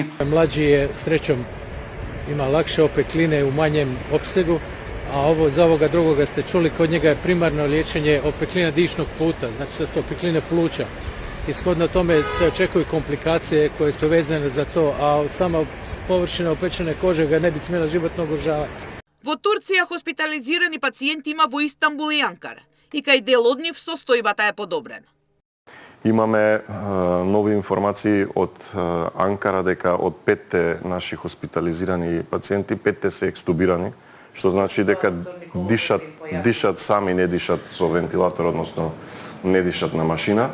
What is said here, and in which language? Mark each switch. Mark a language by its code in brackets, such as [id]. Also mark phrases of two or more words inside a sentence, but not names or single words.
[hr] Mlađi je srećom ima lakše opekline u manjem opsegu, a ovo za ovoga drugoga ste čuli, kod njega je primarno liječenje opeklina dišnog puta, znači da su opekline pluća. Ishodno tome se očekuju komplikacije koje su vezane za to, a sama površina opečene kože ga ne bi smjela životno ugrožavati. [mk] Во Турција хоспитализирани пациенти има во Истанбул и Анкара, и кај дел од нив состојбата е подобрена. Имаме нови информации од Анкара дека од 5 наши хоспитализирани пациенти, 5 се екстубирани, што значи дека дишат сами, не дишат со вентилатор, односно не дишат на машина.